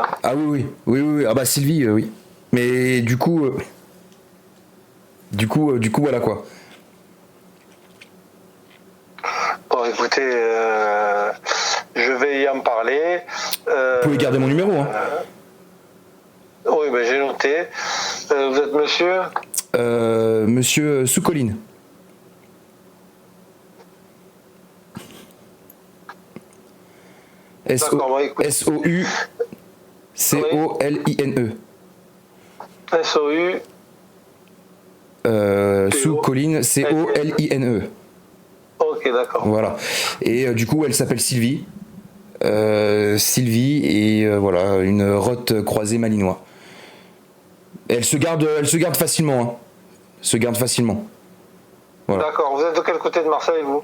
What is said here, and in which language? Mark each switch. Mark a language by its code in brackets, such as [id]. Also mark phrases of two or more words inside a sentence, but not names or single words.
[fr] Ah oui. Ah bah Sylvie, oui. Mais du coup voilà quoi. Bon, écoutez, je vais y en parler. Vous pouvez garder mon numéro, hein. Oui, ben j'ai noté. Vous êtes monsieur? Monsieur Soucoline. S-O-U-C-O-L-I-N-E. S-O-U. Soucoline, C-O-L-I-N-E. Ok, d'accord. Voilà. Et du coup, elle s'appelle Sylvie. Sylvie et voilà, une rotte croisée malinois. Et elle se garde facilement, hein. Se garde facilement. Voilà. D'accord. Vous êtes de quel côté de Marseille, vous?